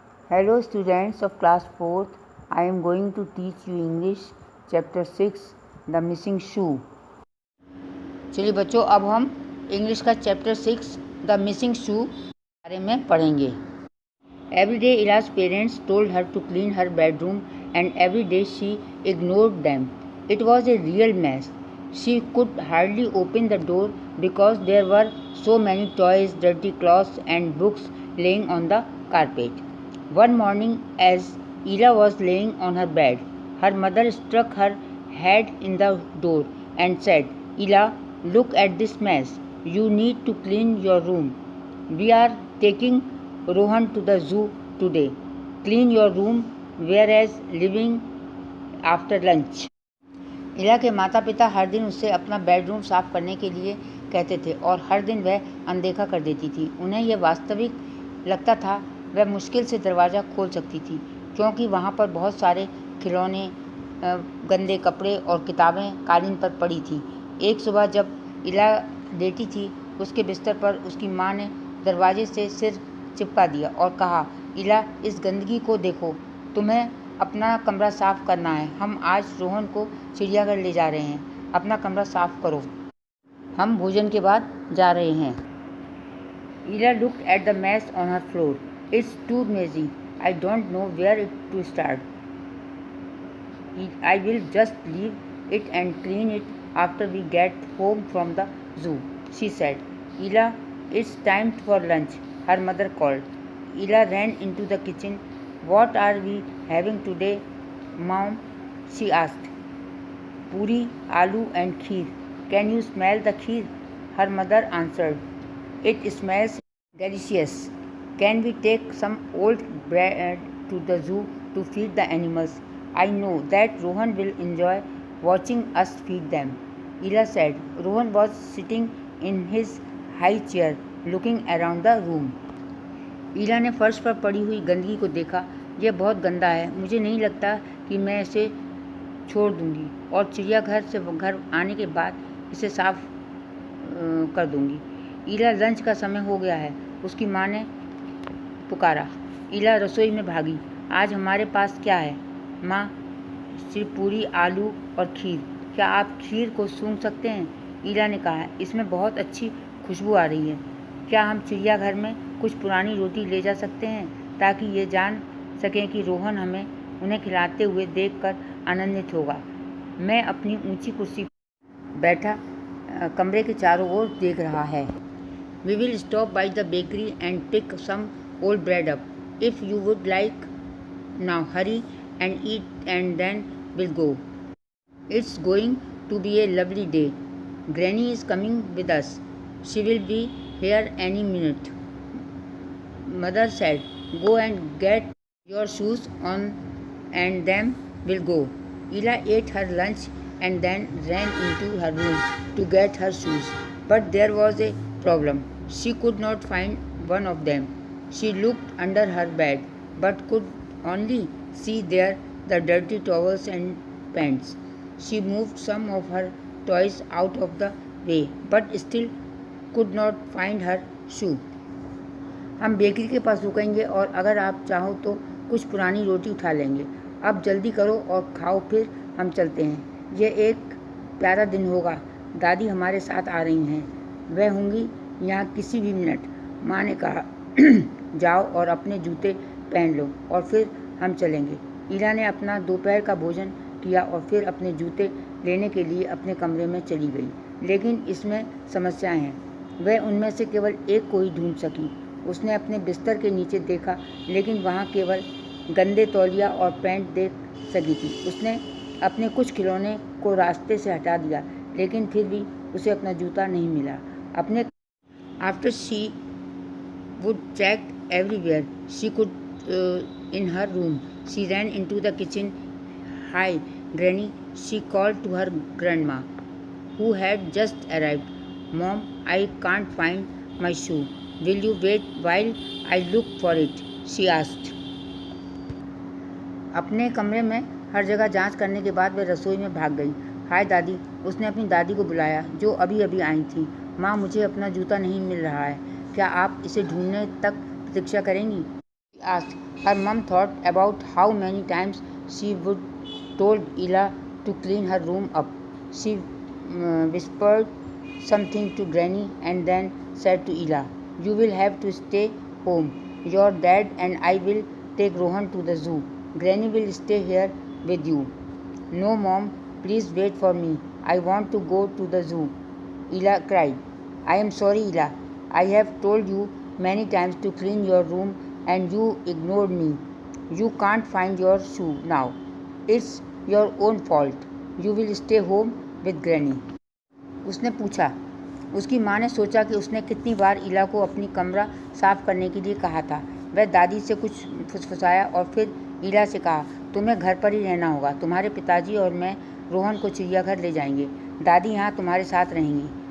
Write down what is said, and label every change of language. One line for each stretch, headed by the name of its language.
English: Hello students of class 4th, I am going to teach you English chapter 6 The Missing Shoe।
Hindi: चलिए बच्चों, अब हम English का chapter 6 the missing शू बारे में पढ़ेंगे।
English: Every day Ila's parents told her to clean her bedroom and every day she ignored them. It was a real mess. She could hardly open the door because there were so many toys, dirty clothes and books laying on the carpet. One morning, as Ila was laying on her bed, her mother struck her head in the door and said, "Ila, look at this mess. You need to clean your room. We are taking Rohan to the zoo today. Clean your room, whereas leaving after lunch."
Hindi: इला के माता पिता हर दिन उससे अपना bedroom साफ करने के लिए कहते थे और हर दिन वह अनदेखा कर देती थी। उन्हें यह वास्तविक लगता था वह मुश्किल से दरवाज़ा खोल सकती थी क्योंकि वहाँ पर बहुत सारे खिलौने, गंदे कपड़े और किताबें कालीन पर पड़ी थी। एक सुबह जब इला लेटी थी, उसके बिस्तर पर उसकी माँ ने दरवाजे से सिर चिपका दिया और कहा, "इला, इस गंदगी को देखो। तुम्हें अपना कमरा साफ़ करना है। हम आज रोहन को चिड़ियाघर ले जा रहे हैं। अपना कमरा साफ़ करो। हम भोजन के बाद जा रहे हैं।"
English: Ila looked at the mess on her floor. "It's too messy. I don't know where to start. I will just leave it and clean it after we get home from the zoo," she said. "Ila, it's time for lunch," her mother called. Ila ran into the kitchen. "What are we having today, Mom?" she asked. "Puri, aloo and kheer. Can you smell the kheer?" her mother answered. "It smells delicious. Can we take some old bread to the zoo to feed the animals? I know that Rohan will enjoy watching us feed them," Ila said. Rohan was sitting in his high chair, looking around the room.
Hindi: Ila ने फर्श पर पड़ी हुई गंदगी को देखा। "यह बहुत गंदा है। मुझे नहीं लगता कि मैं इसे छोड़ दूंगी और चिड़ियाघर से घर आने के बाद इसे साफ कर दूंगी। इला, लंच का समय हो गया है," उसकी माँ ने पुकारा। इला रसोई में भागी। "आज हमारे पास क्या है, माँ?" "सिर्फ पूरी, आलू और खीर। क्या आप खीर को सूंघ सकते हैं?" इला ने कहा। "इसमें बहुत अच्छी खुशबू आ रही है। क्या हम चिड़ियाघर में कुछ पुरानी रोटी ले जा सकते हैं ताकि ये जान सकें कि रोहन हमें उन्हें खिलाते हुए देखकर आनंदित होगा?" मैं अपनी ऊंची कुर्सी पर बैठा कमरे के चारों ओर देख रहा है।
English: "We will stop by the bakery and pick some old bread up. If you would like. Now hurry and eat and then we'll go. It's going to be a lovely day. Granny is coming with us. She will be here any minute," Mother said. "Go and get your shoes on and then we'll go." Ila ate her lunch and then ran into her room to get her shoes. But there was a problem. She could not find one of them. She looked under her bed, but could only see there the dirty towels and pants. She moved some of her toys out of the way, but still could not find her shoe.
Hindi: "हम bakery के पास रुकेंगे और अगर आप चाहो तो कुछ पुरानी रोटी उठा लेंगे। अब जल्दी करो और खाओ, फिर हम चलते हैं। यह एक प्यारा दिन होगा। दादी हमारे साथ आ रही हैं। वह होंगी यहाँ किसी भी मिनट," माँ ने कहा। "जाओ और अपने जूते पहन लो और फिर हम चलेंगे।" इला ने अपना दोपहर का भोजन किया और फिर अपने जूते लेने के लिए अपने कमरे में चली गई। लेकिन इसमें समस्याएं हैं। वह उनमें से केवल एक को ही ढूंढ सकी। उसने अपने बिस्तर के नीचे देखा, लेकिन वहाँ केवल गंदे तौलिया और पैंट देख सकी थी। उसने अपने कुछ खिलौने को रास्ते से हटा दिया, लेकिन फिर भी उसे अपना जूता नहीं मिला।
English: After she would checked everywhere she could in her room, she ran into the kitchen. "Hi, Granny," she called to her grandma, who had just arrived. "Mom, I can't find my shoe. Will you wait while I look for it?" she asked.
Hindi: अपने कमरे में हर जगह जांच करने के बाद वह रसोई में भाग गई। "हाय दादी," उसने अपनी दादी को बुलाया, जो अभी अभी आई थी। "माँ, मुझे अपना जूता नहीं मिल रहा है। क्या आप इसे ढूंढने तक प्रतीक्षा करेंगी?"
English: asked. Her mom thought about how many times she would told Ella to clean her room up. She whispered something to Granny and then said to Ella, "You will have to stay home. Your dad and I will take Rohan to the zoo. Granny will stay here with you." "No, Mom, please wait for me. I want to go to the zoo," Ella cried. "I am sorry, Ella. I have told you many times to clean your room and you ignored me. You can't find your shoe now. It's your own fault. You will stay home with Granny."
Hindi: उसने पूछा। उसकी माँ ने सोचा कि उसने कितनी बार इला को अपनी कमरा साफ करने के लिए कहा था। वह दादी से कुछ फुसफुसाया और फिर इला से कहा, "तुम्हें घर पर ही रहना होगा। तुम्हारे पिताजी और मैं रोहन को चिड़ियाघर ले जाएंगे। दादी यहाँ तुम्हारे साथ रहेंगी।"